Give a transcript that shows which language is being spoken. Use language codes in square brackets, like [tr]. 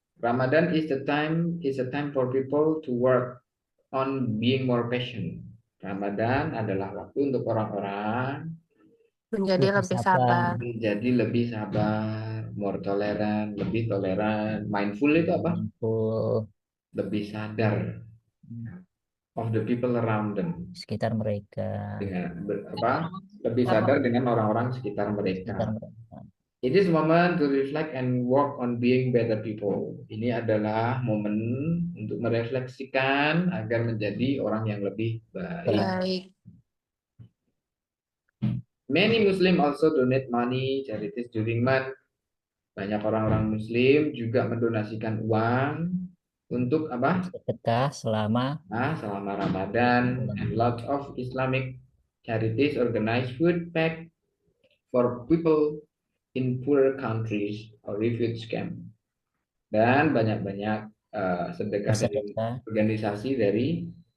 [en] Ramadan is a time for people to work on being more patient. [id] Ramadan adalah waktu untuk orang-orang menjadi lebih sabar, [en] more [id] toleran, lebih toleran. Mindful itu apa? Lebih sadar [en] of the people around them, [id] sekitar mereka. Dengan lebih sadar dengan orang-orang sekitar mereka. [en] It is moment to reflect and work on being better people. [id] Ini adalah momen untuk merefleksikan agar menjadi orang yang lebih baik. [en] Many Muslim also donate money, charities during month. [id] Banyak orang-orang Muslim juga mendonasikan uang untuk apa? Sedekah selama Ramadan. [en] And lots of Islamic charities organize food pack for people in poorer countries or refugee camp. [id] Dan banyak-banyak sedekah dari organisasi dari